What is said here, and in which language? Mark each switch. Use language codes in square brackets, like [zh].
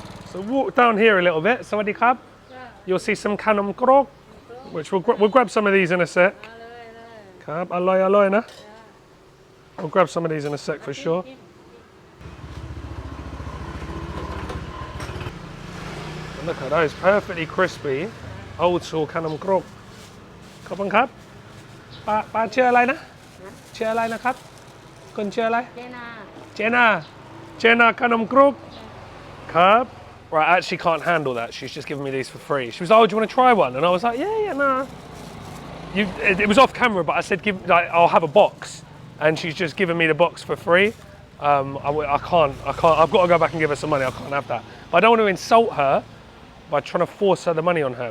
[en] So walk down here a little bit. [th] Sawadee krab. [en] You'll see some Khao Klom, which we'll grab some of these in a sec. [th] Krab, aloy na. [en] We'll grab some of these in a sec for sure. And look at those, perfectly crispy, old school Khao Klom. [th] Khop krab. ป้าชื่ออะไรนะชื่ออะไรนะครับคุณชื่ออะไรเจน่าขนมครกครับ [en] Right, I actually can't handle that. She's just giving me these for free. She was like, oh, do you want to try one? And I was like, yeah, nah. It was off camera, but I said, I'll have a box. And she's just given me the box for free. I can't. I've got to go back and give her some money. I can't have that. But I don't want to insult her by trying to force her the money on her.